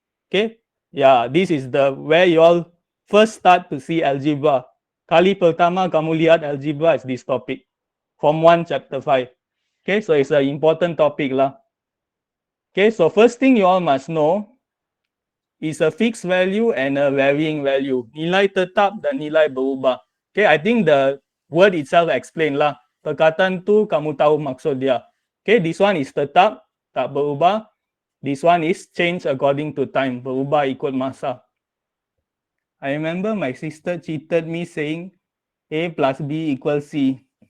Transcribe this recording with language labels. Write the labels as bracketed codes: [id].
[en] Okay, this is the where you all first start to see algebra. [ms] Kali pertama kamu lihat [en] algebra is this topic. Form 1 chapter 5. Okay, so it's an important topic lah. Okay, so first thing you all must know is a fixed value and a varying value. [ms] Nilai tetap dan nilai berubah. [en] Okay, I think the word itself explain lah. [ms] Perkataan tu kamu tahu maksud dia. [en] Okay, this one is tetap, tak berubah. This one is change according to time, [ms] berubah ikut masa. [en] I remember my sister cheated me saying A plus B equals C.